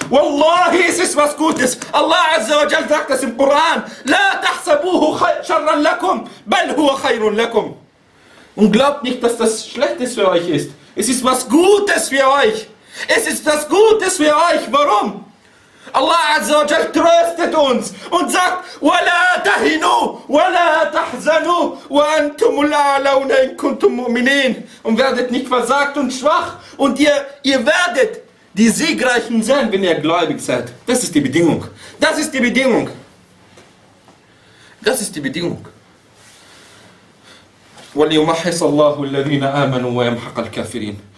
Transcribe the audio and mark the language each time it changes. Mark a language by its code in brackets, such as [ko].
[de] Wallahi, es ist was Gutes. Allah Azza wa Jal sagt das im Koran. [ar] لَا تَحْسَبُوهُ شَرًّا لَكُمْ بَلْ هُوَ خَيْرٌ لَكُمْ. [de] Und glaubt nicht, dass das Schlechtes für euch ist. Es ist was Gutes für euch. Es ist was Gutes für euch. Warum? Allah Azza wa Jal tröstet uns und sagt: [ar] وَلَا تَهِنُوا وَلَا تَحْزَنُوا وَأَنْتُمُ الْأَعْلَوْنَ إِن كُنْتُمْ مُؤْمِنِينَ. [de] Und werdet nicht versagt und schwach. Und ihr werdet die Siegreichen sein, wenn ihr gläubig seid. Das ist die Bedingung. Das ist die Bedingung. Das ist die Bedingung. [ar] وَلِيُمَحِّصَ اللَّهُ الَّذِينَ آمَنُوا وَيَمْحَقَ الْكَافِرِينَ.